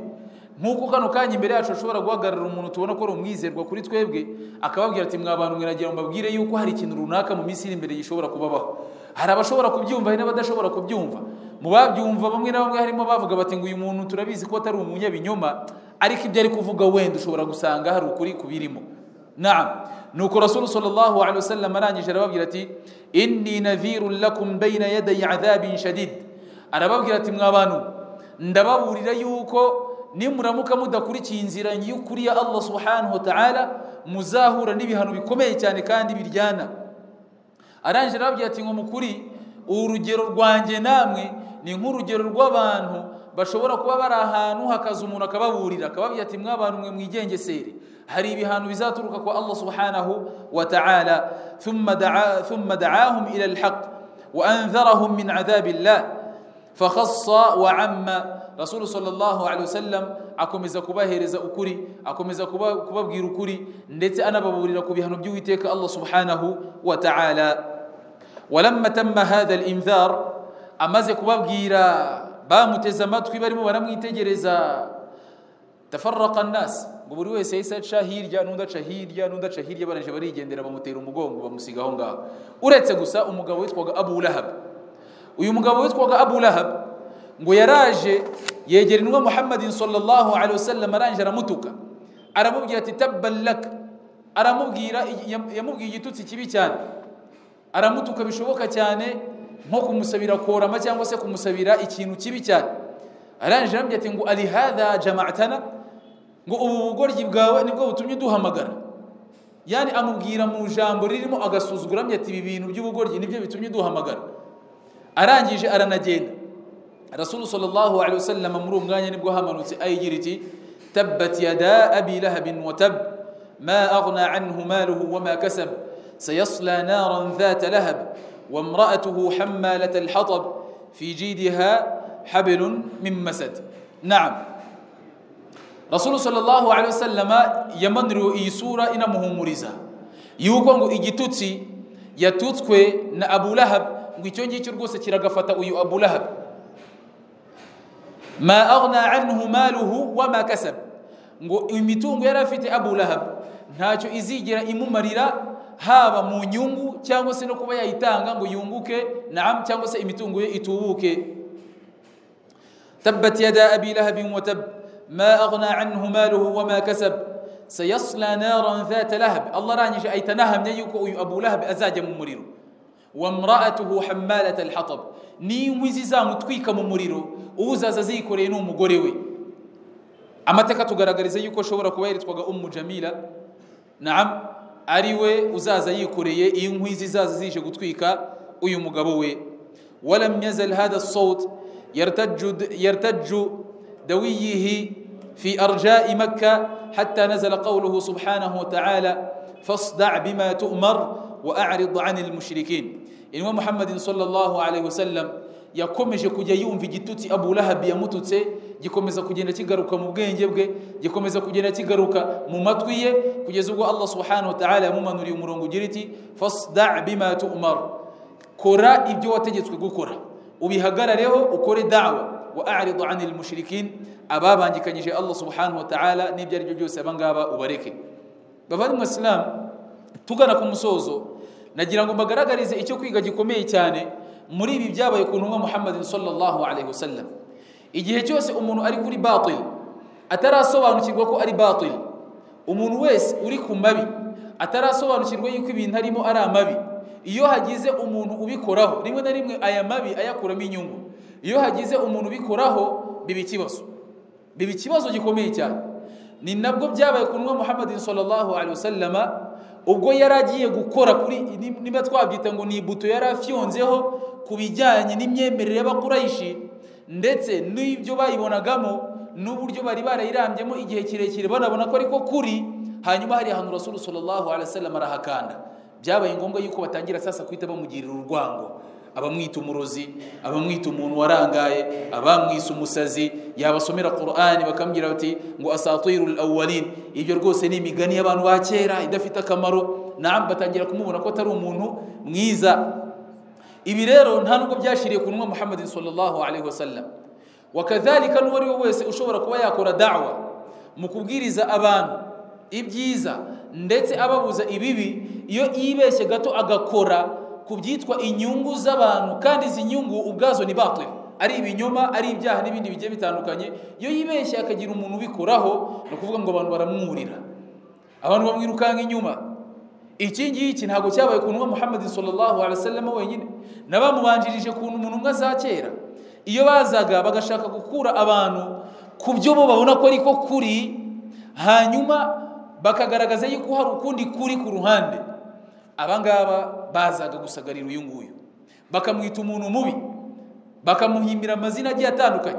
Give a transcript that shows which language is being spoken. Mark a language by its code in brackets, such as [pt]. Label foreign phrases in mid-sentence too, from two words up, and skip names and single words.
[rw] Nkuko kano kanya imbere yacu ashobora guhagarara umuntu tubona ko ari umwizerwa kuri twebwe akababwira ati mwabantu mwiragira mbabwire yuko hari ikintu runaka mu minsi iri imbere gishobora kubabaho. Hari abashobora kubyumva hari n'abadashobora kubyumva. Mu babyumva bamwe na bamwe harimo bavuga bati ngo uyu muntu turabizi ko atari umunyabinyoma, ariko ibyo ari kuvuga wenda ushobora gusanga hari ukuri kubirimo. Naam, nuko [ar] رسول صلى الله عليه وسلم [rw] arangije arababwira ati [ar] إني نذير لكم بين يدي عذاب شديد. [rw] Arababwira ati mwabantu ndababurira yuko nimuramuka mudakurikiye inzira y'ukuri ya [ar] الله سبحانه وتعالى [rw] muzahura n'ibihano bikomeye cyane kandi biryana. Arangije arababwira ati ngo mukuri urugero rwanjye namwe ni nk'urugero rw'abantu bashobora kuba bari ahantu hakaza umuntu akababurira akababwira ati mwabantu mwe mwigengesere, hari ibihano bizaturuka kwa [ar] الله سبحانه وتعالى. ثم دعاهم إلى الحق وأنذرهم من عذاب الله فخص وعم. رسول صلى الله عليه وسلم [rw] akomeza kubahereza ukuri, akomeza kubabwira ukuri, ndetse anababurira ku bihano by'Uwiteka [ar] الله سبحانه وتعالى. ولما تم هذا الإنذار, [rw] amaze kubabwira bamuteza amatwi barimo baramwitegereza, [ar] تفرق الناس, [rw] ngo buri wese yahise aca hirya n'undi aca hirya baranje barigendera bamutera umugongo bamusiga aho ngaho, uretse gusa umugabo witwaga Abu Lahab. Uyu mugabo witwaga Abu Lahab ngo yaraje yegera Intumwa [ar] محمد صلى الله عليه وسلم, [rw] arangije aramutuka aramubwira ati [ar] تبا لك, [rw] yamubwiye igitutsi kibi cyane, aramutuka bishoboka cyane nko kumusabira korama cyangwa se kumusabira ikintu kibi cyane. Arangije arambwira ati ngo [ar] ألهذا جمعتنا, [rw] ngo ubu bugoryi bwawe nibwo butumye duhamagara. Yani amubwira mu jambo ririmo agasuzugura, ambye ati ibi bintu by'ubugoryi nibyo bitumye duhamagara. Arangije aranagenda. [ar] رسول صلى الله عليه وسلم [rw] muri umwanya nibwo hamanutse ayigira iti [ar] تبت يدا أبي لهب وتب ما أغنى عنه ماله وما كسب سيصلى نارا ذات لهب وامرأته حمالة الحطب في جيدها حبل من مسد. [rw] Naam, [ar] رسول صلى الله عليه وسلم [rw] yamanuru iyi sura inamuhumuriza yuko ngo igitutsi yatutswe na Abu Lahab ngo icyo ngicyo rwose kiragafata uyu Abu Lahab. [ar] ما أغنى عنه ماله وما كسب, [rw] ngo imitungo yari afite Abu Lahab ntacyo izigira imumarira, haba mu nyungu cyangwa se no kuba yayitanga ngo yunguke, naam, cyangwa se imitungo ye itubuke. [ar] تبت يدا أبي لهب وتب ما أغنى عنه ماله وما كسب سيصلى نارا ذات لهب. [rw] Allah ranyije aytanahamye yuko uyu Abu Lahab azajya mu muriro. [ar] وامرأته حمالة الحطب, [rw] ni inkwi zamutwika mu muriro, uzaza zikoreye n'umugore we. Amateka tugaragariza yuko ashobora kuba yaritwaga Jamila, naam, ari we uzaza yikoreye inkwi zizaza zije gutwika uyu mugabo we. [ar] ولم يزل هذا الصوت يرتج دويه في أرجاء مكة حتى نزل قوله سبحانه وتعالى فاصدع بما تؤمر وأعرض عن المشركين. [rw] Inwa [ar] محمد صلى الله عليه وسلم [rw] yakomeje kujya yumva igitutsi Abu Lahab yamututse, gikomeza kugenda kigaruka mu bwenge bwe, gikomeza kugenda kigaruka mu matwi ye, kugeza ubwo [ar] الله سبحانه وتعالى [rw] yamumanuriye umurongo ugira iti [ar] فاصدع بما تؤمر, [rw] kora ibyo wategetswe gukora, ubihagarareho ukore da'wa, [ar] وأعرض عن المشركين, [rw] ababangikanyije [ar] الله سبحانه وتعالى [rw] n'ibyo ari byo byose abangaba ubareke. Bavandimwe Islam, tugana ku musozo, nagira ngo mbagaragarize icyo kwiga gikomeye cyane muri ibi byabaye ku ntumwa [ar] محمد صلى الله عليه وسلم. [rw] Igihe cyose umuntu ari kuri batil atarasobanukirwa ko ari batil, umuntu wese uri ku mabi atarasobanukirwa yuko ibintu arimo ari amabi, iyo hagize umuntu ubikoraho, rimwe na rimwe aya mabi ayakuramo inyungu, iyo hagize umuntu ubikoraho biba ikibazo gikomeye cyane. Ni nabwo byabaye ku ntumwa [ar] محمد صلى الله عليه وسلم [rw] ubwo yaragiye gukora kuri, niba twabyita ngo ni ibuto yarafyonzeho ku bijyanye n'imyemerere y'Abakuraishi ndetse n'ibyo bayibonagamo n'uburyo bari barayirambyemo igihe kirekire banabona ko ariko kuri. Hanyuma hari ahantu [ar] رسول صلى الله عليه وسلم [rw] arahakanda, byabaye ngombwa yuko batangira sasa kwita bamugirira urwango, abamwita umurozi, abamwita umuntu warangaye, abamwisa umusazi, yabasomera Qur'ani bakambwira bati ngo [ar] أساطير الأولين, [rw] ibyo rwose ni imigani y'abantu ba kera idafite akamaro. Naam, batangira kumubona ko atari umuntu mwiza. Ibi rero nta nubwo byashiriye ku ntumwa [ar] محمد صلى الله عليه وسلم. [rw] Wakadhalika n'uwari we wese ushobora kuba yakora da'wa mu kubwiriza abantu ibyiza ndetse ababuza ibibi, iyo yibeshye gato agakora kubyitwa inyungu z'abantu, kandi izi nyungu ubwazo ni batil, ari ibinyoma, ari ibyaha n'ibindi bigiye bitandukanye, iyo yibeshye akagira umuntu ubikoraho, no kuvuga ngo abantu baramwurira, abantu bamwirukanga inyuma. Iki ngiki ntabwo cyabaye ku ntumwa [ar] محمد صلى الله عليه وسلم [rw] wenyine, nabamubanjirije ku umuntu umwe za kera, iyo bazaga bagashaka gukura abantu ku byo bo babona ko ariko kuri, hanyuma bakagaragaza yuko hari ukundi kuri ku ruhande, abangaba bazaga gusagarira uyu nguyu, bakamwita umuntu mubi, bakamuhimbira amazina agiye atandukanye.